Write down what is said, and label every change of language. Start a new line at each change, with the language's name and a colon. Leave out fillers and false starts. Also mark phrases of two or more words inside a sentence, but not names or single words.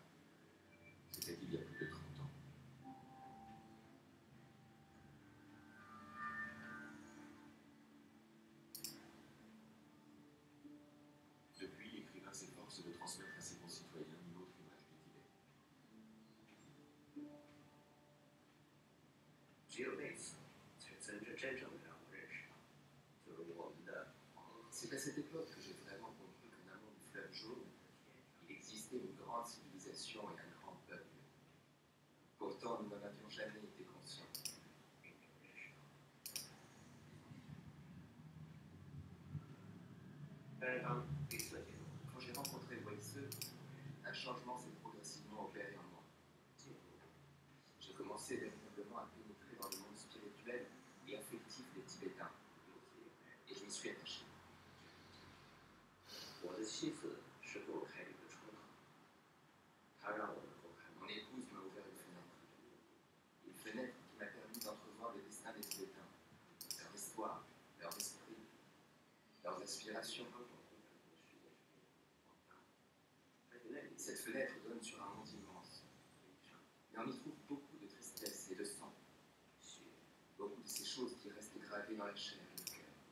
French: C'était il y a plus de 30 ans. Depuis, l'écrivain s'efforce de transmettre à ses concitoyens une autre image du Tibet.
Chinese: 只有那次才真正的让我认识到，就是我们的黄河。
French: C'est à cette époque que j'ai vraiment compris qu'en amont du fleuve jaune, il existait une grande civilisation et un grand peuple. Pourtant, nous n'en avions jamais été conscients.
Chinese: 并没有认识到。
French: À Quand j'ai rencontré Weisse, un changement s'est progressivement opéré en moi. J'ai commencé véritablement à pénétrer dans le monde spirituel et affectif des Tibétains, et je m'y suis attaché.
Chinese: 我的妻子是给我开了一个窗口，她让我能够看到
French: Mon épouse m'a ouvert une fenêtre qui m'a permis d'entrevoir le destin des Tibétains, leur histoire, leur esprit, leurs aspirations. Cette fenêtre donne sur un monde immense, mais on y trouve beaucoup de tristesse et de sang, beaucoup de ces choses qui restent gravées dans la chair et le cœur.